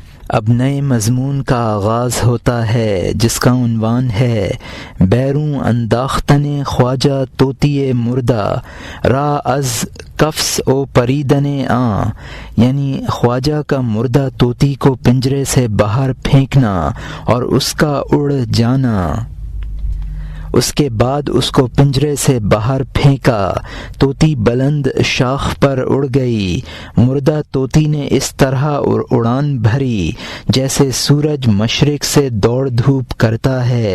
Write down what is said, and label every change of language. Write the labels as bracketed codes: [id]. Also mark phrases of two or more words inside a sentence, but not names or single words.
[ur] اب نئے مضمون کا آغاز ہوتا ہے جس کا عنوان ہے [fa] بیروں انداختن خواجہ طوطی مردہ را از کفس او پریدن آں، [ur] یعنی خواجہ کا مردہ طوطی کو پنجرے سے باہر پھینکنا اور اس کا اڑ جانا۔ اس کے بعد اس کو پنجرے سے باہر پھینکا، طوطی بلند شاخ پر اڑ گئی۔ مردہ طوطی نے اس طرح اڑان بھری جیسے سورج مشرق سے دوڑ دھوپ کرتا ہے۔